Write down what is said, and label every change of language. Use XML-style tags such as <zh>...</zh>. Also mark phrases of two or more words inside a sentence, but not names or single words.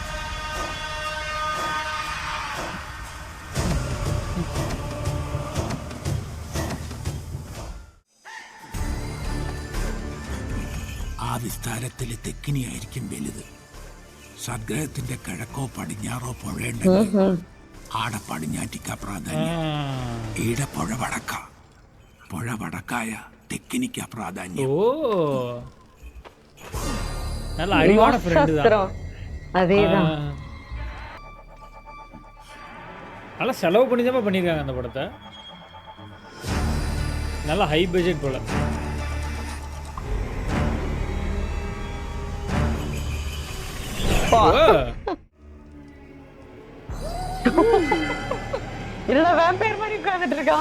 <ml>ആ വിസ്താരത്തില് തെക്കിനിയായിരിക്കും വലുത്. സദ്ഗ്രഹത്തിന്റെ കിഴക്കോ പടിഞ്ഞാറോ പുഴയുണ്ടെങ്കിൽ ആടെ പടിഞ്ഞാറ്റിക്ക പ്രാധാന്യം, ഈടെ പുഴ വടക്ക. പുഴ വടക്കായ തെക്കിനിക്ക പ്രാധാന്യം.</ml> <ta>ஓ நல்ல அறிவான ஃப்ரெண்டு தான். சத்திரம். அதேதான். நல்லா செலவு பண்ணி தான் பண்ணியிருக்காங்க அந்த படத்தை. நல்லா</ta> <en>high budget</en> <ta>போல. இல்ல வேம்பயர் மாதிரி உட்கார்ந்துட்டு இருக்கான்.</ta>